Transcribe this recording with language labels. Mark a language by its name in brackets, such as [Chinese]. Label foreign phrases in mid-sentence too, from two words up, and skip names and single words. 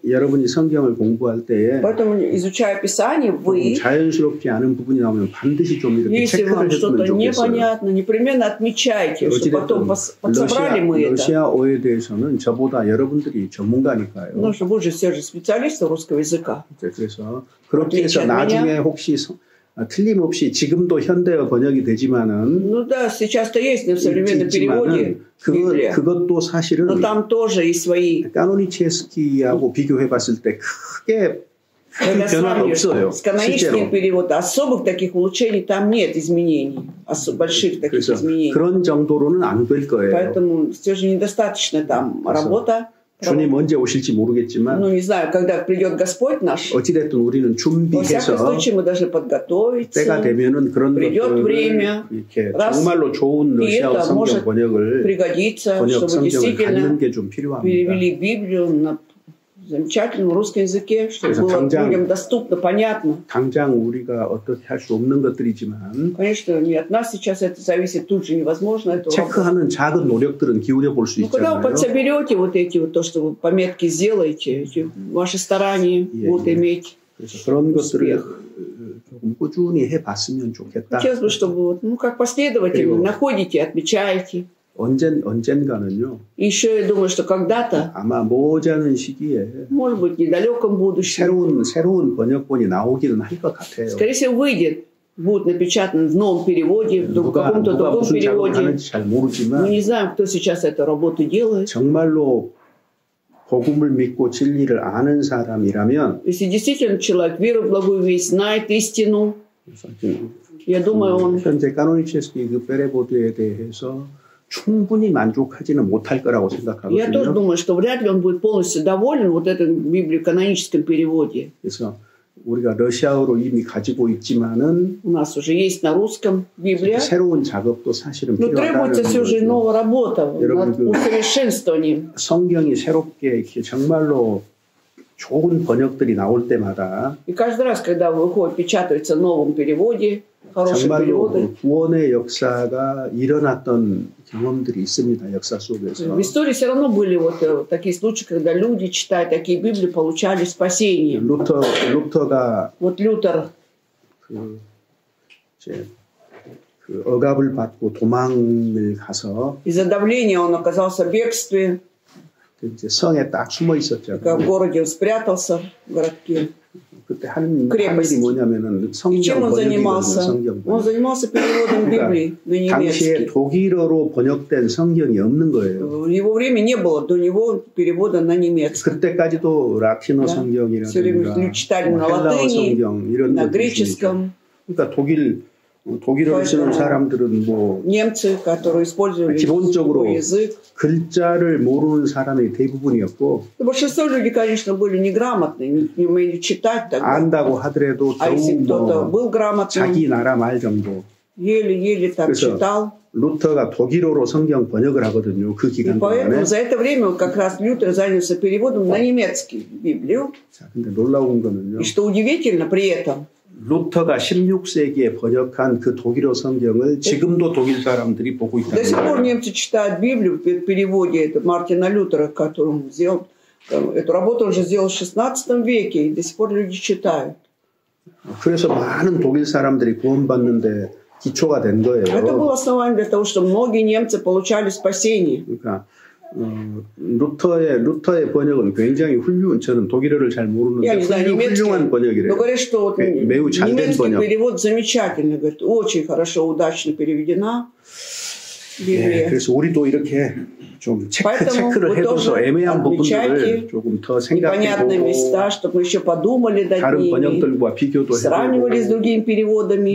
[Korean] 여러분이 성경을 공부할 때에 [Russian] Поэтому, изучая Писание, вы, [Korean] 자연스럽지 않은 부분이 나오면 반드시 좀 이렇게 [Russian] если [Korean] 체크를 [Russian] вам [Korean] 해주면 [Russian] что-то [Korean] 좋겠어요. [Russian] непонятно, непременно отмечайте, что потом подсобрали мы это. [Korean] 러시아어에 대해서는 저보다 여러분들이 전문가니까요. [Russian] Потому что вы же все же специалисты русского языка. [Korean] 그래서 그렇게 해서 나중에 혹시 틀림없이 지금도 현대어 번역이 되지만은 [Russian] Ну да, сейчас-то есть на современном переводе Библия. [Korean] 그것도 사실은 [Russian] Но там тоже есть свои. [Korean] 까노니체스키하고 비교해봤을 때 크게 큰 변화는 없어요. [Russian] С каноническим переводом особых таких улучшений там нет изменений, больших таких изменений. [Korean] 그런 정도로는 안 될 거예요. [Russian] Поэтому все же недостаточно там работа. [Korean] 주님 언제 오실지 모르겠지만, [Russian] ну не знаю, когда придет Господь наш. [Korean] 어찌됐든 우리는 준비해서 [Russian] мы должны подготовиться. [Korean] 때가 되면은 그런 것들을 이렇게 정말로 좋은 러시아어 성경 번역을 번역 성경을 갖는 게 좀 필요합니다. [Russian] перевели Библию на замечательном русском языке, чтобы было людям доступно, понятно. [Korean] 당장 우리가 어떻게 할 수 없는 것들이지만, [Russian] конечно, не от нас сейчас это зависит, тут же невозможно это. [Korean] 체크하는 작은 노력들은 기울여 볼 수 있잖아요. [Russian] когда вы подсоберете вот эти вот то, что вы пометки сделаете, ваши старания будут иметь. [Korean] 그래서 그런 것들을 조금 꾸준히 해봤으면 좋겠다. [Russian] хотелось бы, чтобы ну как последовательно находите, отмечаете. [Korean] 언젠가는요. [Russian] еще я думаю, что когда-то [Korean] 아마 머지않은 시기에 [Russian] может быть, в недалеком будущем [Korean] 새로운 번역본이 나오기는 할 것 같아요. [Russian] скорее всего, выйдет, будет напечатан в новом переводе, в каком-то другом переводе. Мы не знаем, кто сейчас эту работу делает. [Korean] 정말로 복음을 믿고 진리를 아는 사람이라면, [Russian] если действительно человек верует в благую весть, знает истину, я думаю, он [Korean] 현재 까노니체스키 그 페레보드에 대해서 충분히 만족하지는 못할 거라고 생각하거든요. [Russian] Я тоже думаю, что вряд ли он будет полностью доволен вот этим библиоканоническом переводе. [Korean] 그래서 우리가 러시아어로 이미 가지고 있지만은 [Russian] у нас уже есть на русском Библия. [Korean] 새로운 작업도 사실은 [Russian] но требуется все же новая работа над усовершенствованием. [Korean] 성경이 새롭게 이렇게 정말로 좋은 번역들이 나올 때마다 [Russian] и каждый раз, когда выходит, печатается в новом переводе, хорошие переводы. [Korean] 구원의 역사가 일어났던 경험들이 있습니다. 역사 속에서. [Russian] В истории все равно были вот такие случаи, когда люди, читая такие Библии, получали спасение. [Korean] 루터가 [Russian] вот Лютер [Korean] 그 억압을 받고 도망을 가서 [Russian] из-за давления он оказался в бегстве. [Korean] 이제 성에 딱 숨어 있었죠. [Russian] в городе он спрятался в городке. [Korean] 그때 한 일이 뭐냐면은 성경 번역이거든요. [Russian] Он занимался переводом Библии на немецкий. [Korean] 당시에 독일어로 번역된 성경이 없는 거예요. [Russian] В его время не было до него перевода на немецкий. [Korean] 그때까지도 라틴어 성경이라든가 [Russian] читали на латыни, на греческом. [Korean] 그러니까 독일어를 쓰는 사람들은 뭐 [Russian] немцы, которые использовали [Korean] 기본적으로 [Russian] язык. [Korean] 글자를 모르는 사람이 대부분이었고 [Russian] большинство людей, конечно, были неграмотные, не умели читать тогда. [Korean] 안다고 하더라도 [Russian] если кто-то был грамотным, [Korean] 자기 나라 말 정도. [Russian] еле-еле так читал. [Korean] 루터가 독일어로 성경 번역을 하거든요. 그 기간 동안에. [Russian] за это время как раз Лютер занялся переводом на немецкий Библию. [Korean] 자, 근데 놀라운 거는요. [Russian] И что удивительно при этом. [Korean] 루터가 16세기에 번역한 그 독일어 성경을 지금도 독일 사람들이 보고 있다. [Russian] До сих пор немцы читают Библию в переводе Мартина Лютера, который он сделал. Эту работу он же сделал в 16 веке, и до сих пор люди читают. [Korean] 그래서 많은 독일 사람들이 구원받는데 기초가 된 거예요. [Russian] Это было основанием для того, что многие немцы получали спасение. [Korean] 그러니까 루터의 번역은 굉장히 저는 독일어를 잘 모르는데 훌륭한 번역이래요. [Russian] говорят, что [Korean] 매우 잘된 번역. [Russian] перевод замечательный, говорит, очень хорошо, удачно переведена Библия. [Korean] 그래서 우리도 이렇게 좀 체크를 해둬서 애매한 부분들을 조금 더 생각해보고 [Russian] места, чтобы еще подумали над [Korean] 다른 번역들과 비교도 [Russian] сравнивали с другими переводами.